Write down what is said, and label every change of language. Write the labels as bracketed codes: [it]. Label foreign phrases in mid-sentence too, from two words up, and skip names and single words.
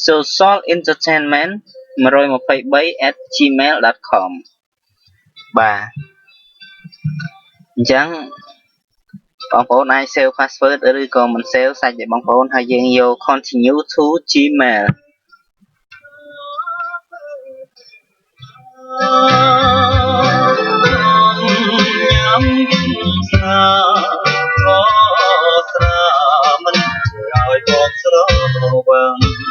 [km] socialentertainment123@gmail.com បាទអញ្ចឹងបងប្អូនអាច [en] save password [km] ឬក៏មិន save សាច់តែបងប្អូនហើយយើងយក [en] continue to gmail [km] មិនឲ្យបងស្រវឹង